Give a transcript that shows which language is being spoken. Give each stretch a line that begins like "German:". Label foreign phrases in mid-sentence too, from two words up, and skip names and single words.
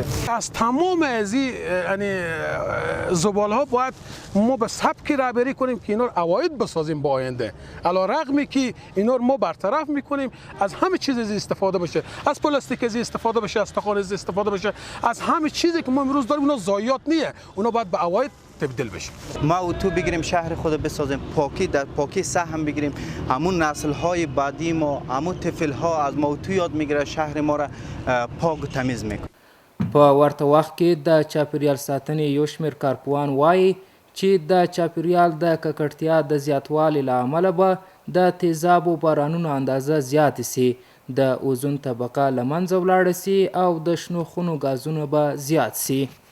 Persian: از تمام از این یعنی زباله ها باید ما به سبکی رهبری کنیم که اینا رو عواید بسازیم با آینده، علی رغمی که اینا رو ما برطرف میکنیم از همه چیز از استفاده بشه، از پلاستیک از استفاده بشه، از تخان از استفاده بشه، از همه چیزی که ما امروز داریم اونا ضایعات نیه، اونا باید به عواید تبدیل بشه. ما اتو بگیریم شهر خود بسازیم، پاکی در پاکی سهم بگیریم، همون نسل های بعدی ما، همون طفل ها از ما اتو یاد میگیره شهر ما را پاک و تمیز میکنه.
Pashto: په ورته وخت کې د چاپیریال ساتنې یو شمېر کارپوهان وایي چې د چاپیریال د ککړتیا د زیاتوالي له امله به د تیزابو بارانونو اندازه زیاتې سي، د اوزون طبقه له منځه ولاړه سي او د شنو خونو ګازونه به زیات سي.